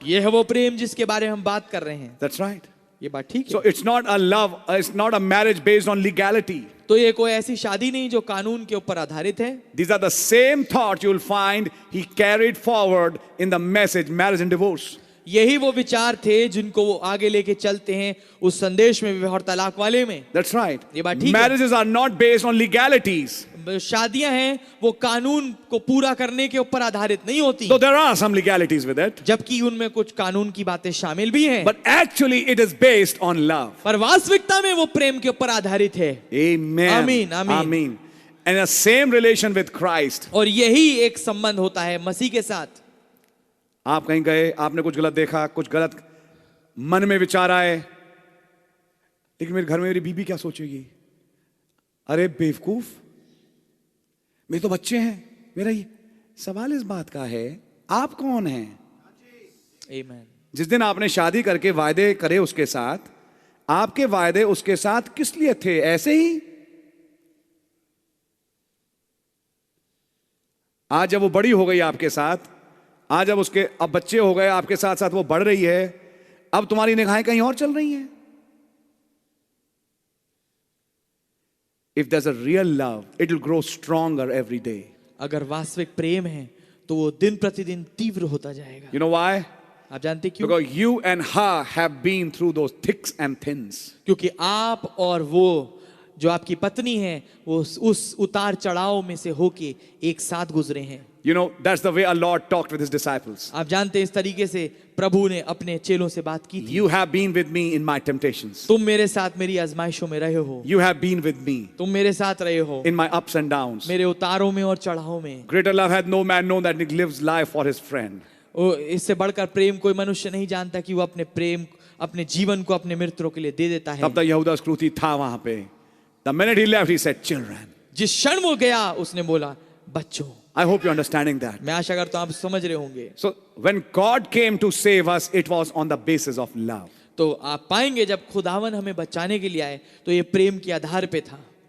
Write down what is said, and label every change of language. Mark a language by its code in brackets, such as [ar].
[hi] ये है वो प्रेम जिसके बारे में हम बात कर रहे हैं। [en] That's right. [hi] ये बात ठीक है। [en] So it's not a love, it's not a marriage based on legality. [hi] तो ये कोई ऐसी शादी नहीं जो कानून के ऊपर आधारित है। [en] These are the same thoughts you'll find he carried forward in the message, marriage and divorce. [hi] यही वो विचार थे जिनको वो आगे लेके चलते हैं उस संदेश में, विवाह और तलाक वाले में। [en] That's right. [hi] ये बात ठीक है। [en] Marriages are not based on legalities. [hi] शादियां हैं वो कानून को पूरा करने के ऊपर आधारित नहीं होती, [en] Though there are some legalities with it, [hi] जबकि उनमें कुछ कानून की बातें शामिल भी हैं, [en] but actually it is based on love. [hi] पर वास्तविकता में वो प्रेम के ऊपर आधारित है। [en] Amen. Amen, amen. Amen. And a same relation with Christ. [hi] और यही एक संबंध होता है मसीह के साथ। आप कहीं गए, आपने कुछ गलत देखा, कुछ गलत मन में विचार आए, लेकिन मेरे घर में मेरी बीबी क्या सोचेगी? अरे बेवकूफ, मेरे तो बच्चे हैं। मेरा ये सवाल इस बात का है, आप कौन हैं? [en] Amen. [hi] जिस दिन आपने शादी करके वायदे करे उसके साथ, आपके वायदे उसके साथ किस लिए थे? ऐसे ही? आज जब वो बड़ी हो गई आपके साथ, आज जब उसके अब बच्चे हो गए आपके साथ साथ, वो बढ़ रही है, अब तुम्हारी निगाहें कहीं और चल रही हैं। [en] If there's a real love, it will grow stronger every day. [hi] अगर वास्तविक प्रेम है तो वो दिन प्रतिदिन तीव्र होता जाएगा। [en] You know why? [hi] आप जानते क्यों? [en] Because you and her have been through those thicks and thins. [hi] क्योंकि आप और वो जो आपकी पत्नी है वो उस उतार चढ़ाव में से होके एक साथ गुजरे हैं। [en] You know, that's the way our Lord talked with his disciples. [hi] आप जानते हैं इस तरीके से प्रभु ने अपने चेलों से बात की थी। [en] You have been with me in my temptations. [hi] तुम मेरे साथ मेरी आजमाइशों में रहे हो। [en] You have been with me [hi] तुम मेरे साथ रहे हो [en] in my ups and downs. [hi] मेरे उतारों में और चढ़ावों में। [en] Greater love hath no man known that he lives life for his friend. [hi] इससे बढ़कर प्रेम कोई मनुष्य नहीं जानता कि वो अपने प्रेम, अपने जीवन को अपने मित्रों के लिए दे देता है। तब तक यहूदा इस्करियोती था वहां पे। [en] The minute he left, he said, "Children." [hi] जिस क्षण वो गया उसने बोला बच्चों। [en] I hope you're understanding that. [hi] मैं आशा करता हूं आप समझ रहे होंगे। [en] So when God came to save us, it was on the basis of love. [hi] तो आप पाएंगे जब खुदावन हमें बचाने के लिए आए तो ये प्रेम के आधार पे था।